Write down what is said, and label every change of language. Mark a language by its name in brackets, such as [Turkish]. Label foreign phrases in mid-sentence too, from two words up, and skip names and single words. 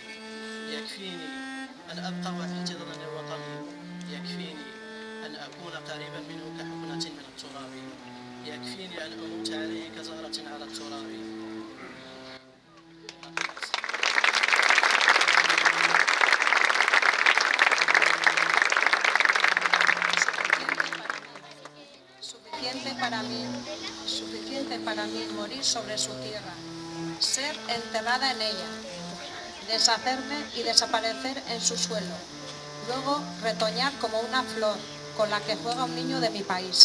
[Arabic] يكفيني أن أبقى وحيد ظل وطني، يكفيني أن أكون قريبا منه كحقنة من التراب، يكفيني أن أموت عليه كزهرة على التراب. [Spanish] Suficiente para mí morir sobre su tierra, ser enterrada en ella, deshacerme y desaparecer en su suelo, luego retoñar como una flor con la que juega un niño de mi país.